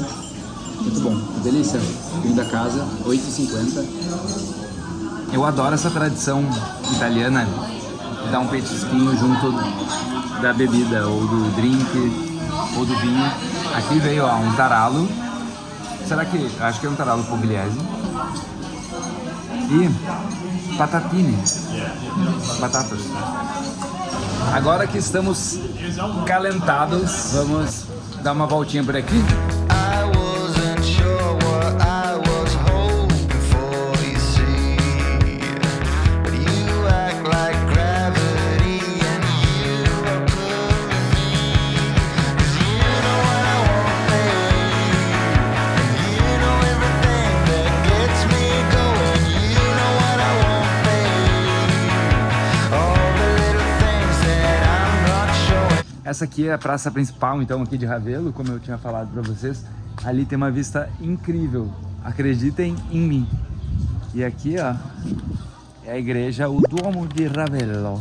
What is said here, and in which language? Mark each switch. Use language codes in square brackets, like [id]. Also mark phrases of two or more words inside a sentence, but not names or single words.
[pt] Muito bom. Que delícia. Vinho da casa, 8,50. Eu adoro essa tradição italiana de dar um petisquinho junto da bebida, ou do drink, ou do vinho. Aqui veio, ó, um taralo. Será que... acho que é um [it] taralo pugliese. [pt] E patatine. Batatas. Agora que estamos calentados, vamos dar uma voltinha por aqui. [en] I wasn't sure what I was hoping for, you see. But you act like gravity and you are pulling me. 'Cause you know what I want, babe. You know everything that gets me going. You know what I want, babe. All the little things that I'm not showing. [pt] Essa aqui é a praça principal, então, aqui de Ravello, como eu tinha falado pra vocês. Ali tem uma vista incrível, acreditem em mim. E aqui, ó, é a igreja, o Duomo de Ravello.